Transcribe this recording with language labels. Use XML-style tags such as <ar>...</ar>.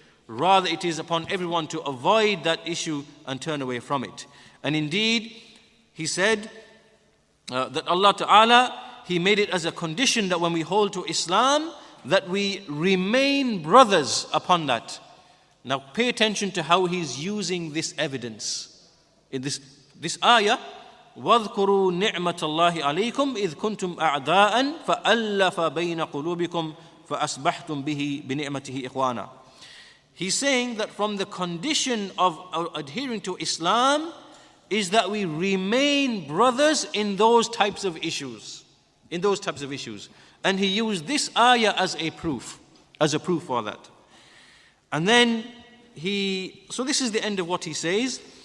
<en>Rather, it is upon everyone to avoid that issue and turn away from it. And indeed, he said that Allah Ta'ala, He made it as a condition that when we hold to Islam, that we remain brothers upon that. Now pay attention to how he's using this evidence. In this ayah,</en> <ar>وَاذْكُرُوا نِعْمَةَ اللَّهِ عَلَيْكُمْ إِذْ كُنْتُمْ أَعْدَاءً فَأَلَّفَ بَيْنَ قُلُوبِكُمْ فَأَصْبَحْتُمْ بِهِ بِنِعْمَتِهِ إِخْوَانًا.</ar> <en>He's saying that from the condition of adhering to Islam is that we remain brothers in those types of issues. And he used this ayah as a proof for that. And then so this is the end of what he says.</en>